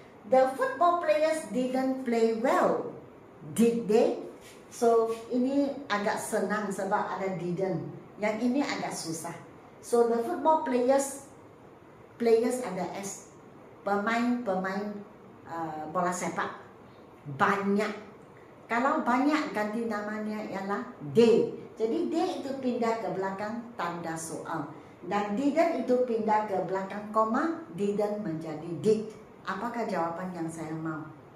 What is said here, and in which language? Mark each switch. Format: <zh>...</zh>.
<en>The football players didn't play well, did they?</en> <ms>So ini agak senang sebab ada didn't. Yang ini agak susah. So the football players ada S. Pemain bola sepak banyak. Kalau banyak ganti namanya ialah they. Jadi they itu pindah ke belakang tanda soal. Dan didn't itu pindah ke belakang koma, didn't menjadi did. Apakah jawaban yang saya mau?</ms>